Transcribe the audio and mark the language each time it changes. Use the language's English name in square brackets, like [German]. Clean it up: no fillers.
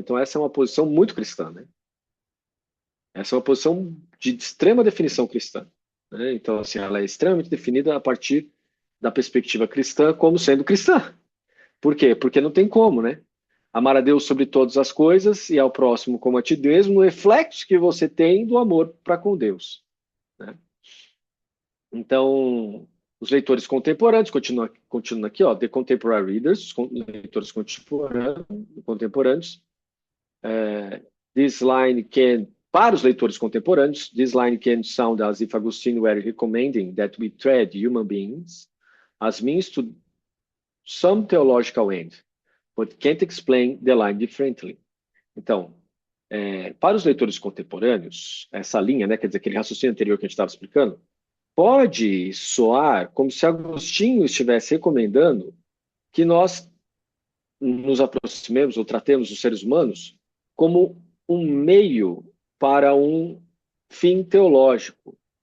[Portuguese] Então essa é uma posição muito cristã, né? Essa é uma posição de extrema definição cristã, né? Então assim, ela é extremamente definida a partir da perspectiva cristã como sendo cristã. Por quê? Porque não tem como, né? Amar a Deus sobre todas as coisas e ao próximo como a ti mesmo, no reflexo que você tem do amor para com Deus, né? Então, os leitores contemporâneos, continua aqui, ó, [English] the contemporary readers, [Portuguese] leitores contemporâneos, [English] this line can, [Portuguese] para os leitores contemporâneos, [English] this line can sound as if Augustine were recommending that we tread human beings as means to some theological end, but can't explain the line differently. [Portuguese] Então, para os leitores contemporâneos, essa linha, né, quer dizer, aquele raciocínio anterior que a gente estava explicando, pode soar como se Agostinho estivesse recomendando que nós nos aproximemos ou tratemos os seres humanos como um meio para um fim teológico.